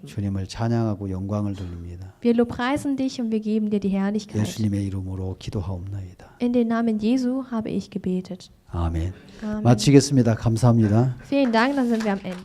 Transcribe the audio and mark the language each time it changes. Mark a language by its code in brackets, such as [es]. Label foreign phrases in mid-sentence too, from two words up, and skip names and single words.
[ko] 주님을 찬양하고 영광을 돌립니다. [de] Wir lobpreisen dich und wir geben dir die Herrlichkeit. [ko] 예수님의 이름으로 기도하옵나이다. [de] In den Namen Jesu habe ich gebetet. [ko] 아멘. [de] Amen. [ko] 마치겠습니다. 감사합니다. [de] Vielen Dank, dann sind wir am Ende.